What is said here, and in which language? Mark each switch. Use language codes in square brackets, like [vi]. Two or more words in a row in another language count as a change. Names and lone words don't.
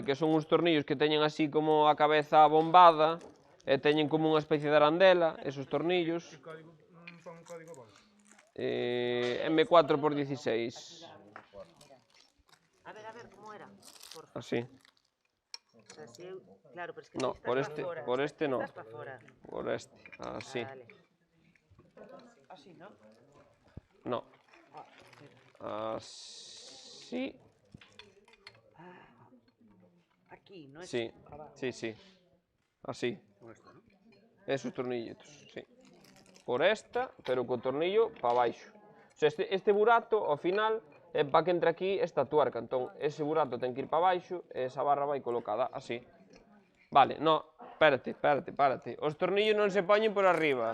[gl] Que son uns tornillos que teñen así como a cabeza bombada, e teñen como unha especie de arandela, esos tornillos. Pon código vos. M4x16. A ver, como era? Así. [es] O sea, si eu... Claro, pero es que No, [gl] ti estás [es] por este no. [gl] Estás para fora. [es] Por este, así. Vale. Así, ¿no? No. Así. Aquí, ¿no es? Sí, sí. Así. Esos tornillitos, sí. [gl] Por esta, pero co tornillo para baixo. O sea, este burato, ao final, é para que entre aquí esta tuerca. Entón, ese burato ten que ir para baixo e esa barra vai colocada así. [es] Vale, no, párate. [gl] Os tornillos non se poñen por A arriba.